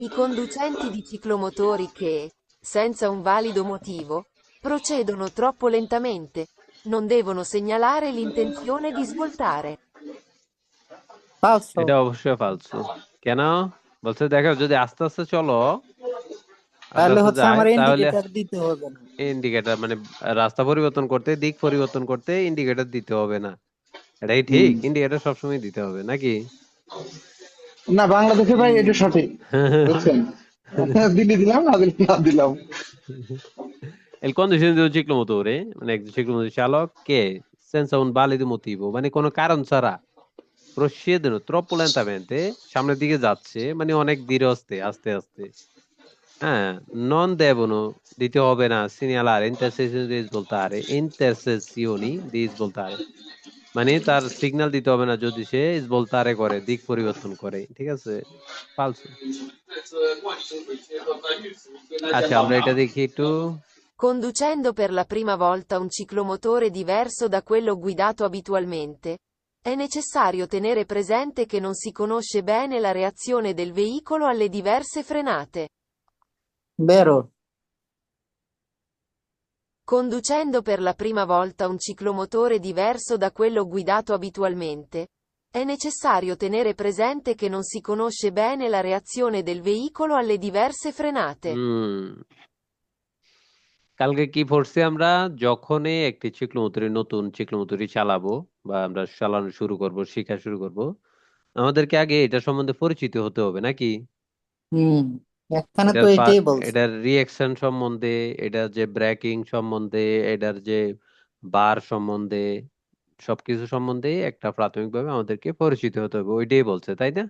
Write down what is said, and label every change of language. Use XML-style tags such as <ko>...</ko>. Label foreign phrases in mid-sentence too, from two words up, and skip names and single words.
<it>I conducenti di ciclomotori che, senza un valido motivo, procedono troppo lentamente, non devono segnalare l'intenzione di svoltare. falso।</it> <bn>এটা অবশ্যই ফালতু। কেন? বলছে দেখো যদি আস্তে আস্তে চলো, আস্তে তাহলে আস্তে হচ্ছে যায় আমার তাহলে ইন্ডিকেটর দিতে হবে না। ইন্ডিকেটর মানে রাস্তা পরিবর্তন করতে, দিক পরিবর্তন করতে ইন্ডিকেটর দিতে হবে না। এটাই হুম। ঠিক, ইন্ডিকেটর সবসময় দিতে হবে নাকি? না, বাংলাদেশে ভাই এটা সঠিক, বুঝছেন? দিল্লি দিলাম, না দিলাম, না দিলাম।</bn> <it>Il conducente di un ciclomotore,</it> <bn>মানে একজন ciclomotore চালক কে</bn> <it>senza un valido motivo,</it> <bn>মানে কোনো কারণ ছাড়া</bn> <it>procede troppo lentamente,</it> <bn>সামনের দিকে যাচ্ছে মানে অনেক ধীরে আস্তে আস্তে আস্তে, হ্যাঁ,</bn> <it>non devono</it> <bn>দিতে হবে না</bn> <it>segnalare intersezioni di svoltare,</it> <bn>মানে তার সিগন্যাল দিতে হবে না যদি সে svoltare করে, দিক পরিবর্তন করে, ঠিক আছে? ফালসু। আচ্ছা আমরা এটা দেখি একটু।</bn> <it>Conducendo per la prima volta un ciclomotore diverso da quello guidato abitualmente, è necessario tenere presente che non si conosce bene la reazione del veicolo alle diverse frenate.</it> <bn>বেরো।</bn> <it>Conducendo per la prima volta un ciclomotore diverso da quello guidato abitualmente, è necessario tenere presente che non si conosce bene la reazione del veicolo alle diverse frenate.</it> <bn>কালকে কি পড়ছি আমরা? যখনই একটি চিকলমতুরি, নতুন চিকলমতুরি চালাবো বা আমরা চালানো শুরু করব, শেখা শুরু করব, আমাদেরকে আগে এটা সম্বন্ধে পরিচিত হতে হবে নাকি? হুম, এখানে তো এটার এটাই বলছে। এটার রিয়েকশন সম্বন্ধে, এটার যে ব্রেকিং সম্বন্ধে, এটার যে বার সম্বন্ধে, সবকিছু সম্বন্ধে একটা প্রাথমিকভাবে আমাদেরকে পরিচিত হতে হবে, ওইটাই বলছে তাই না?</bn>